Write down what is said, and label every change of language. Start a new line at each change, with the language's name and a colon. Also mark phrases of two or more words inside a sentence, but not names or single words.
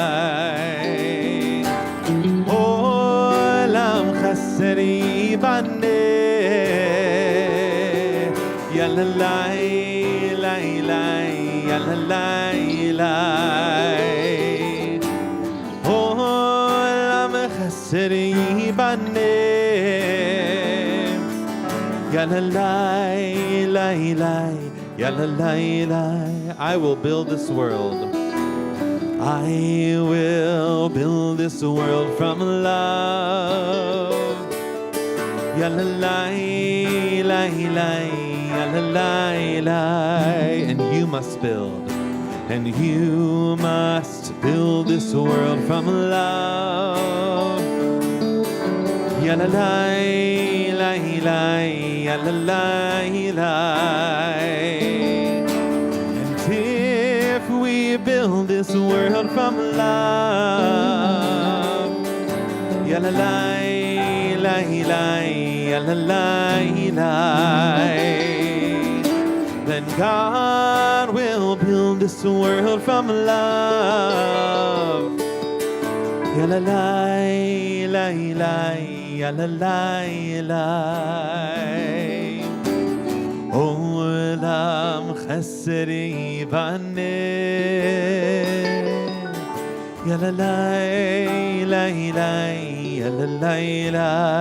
Hebrew: עולם חסדי יבנה, ya la la la la, ya la la la. עולם חסדי Ya la la la la, ya la la la.
English: I will build this world. I will build this world from love. Ya la la la la, ya la la la. And you must build. And you must build this world from love. Ya la la la la, ya la la la. And if we build this world from love, ya la la la la, ya la la la, then God will build this world from love. Ya la la la la, ya la la la.
Hebrew: עולם חסדי בנה, ya la la la la, ya la la la.